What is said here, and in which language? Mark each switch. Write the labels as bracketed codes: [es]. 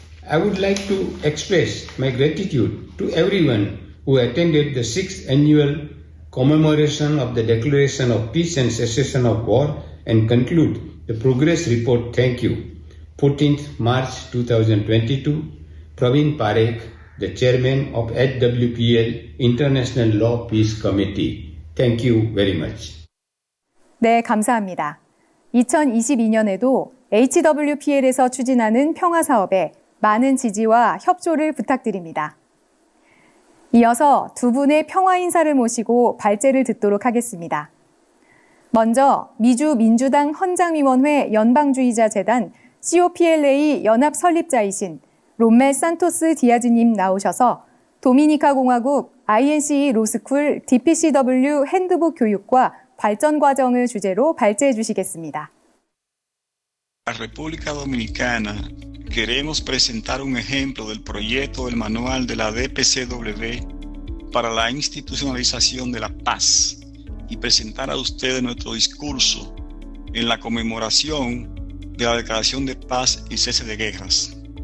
[en] I would like to express my gratitude to everyone who attended the 6th annual commemoration of the Declaration of Peace and Cessation of War and conclude the progress report. Thank you. 14th March 2022, Praveen Parekh, the chairman of HWPL International Law Peace Committee. Thank you very much. [ko] 네, 감사합니다. 2022년에도 HWPL에서 추진하는 평화 사업에 많은 지지와 협조를 부탁드립니다. 이어서 두 분의 평화 인사를 모시고 발제를 듣도록 하겠습니다. 먼저 미주 민주당 헌장위원회 연방주의자 재단 COPLA 연합 설립자이신 롬멜 산토스 디아즈님 나오셔서 도미니카 공화국 INCE 로스쿨 DPCW 핸드북 교육과 발전 과정을 주제로 발제해 주시겠습니다. [es] La República Dominicana queremos presentar un ejemplo del proyecto del manual de la DPCW para la institucionalización de la paz y presentar a ustedes nuestro discurso en la conmemoración de la Declaración de Paz y Cese de Guerras.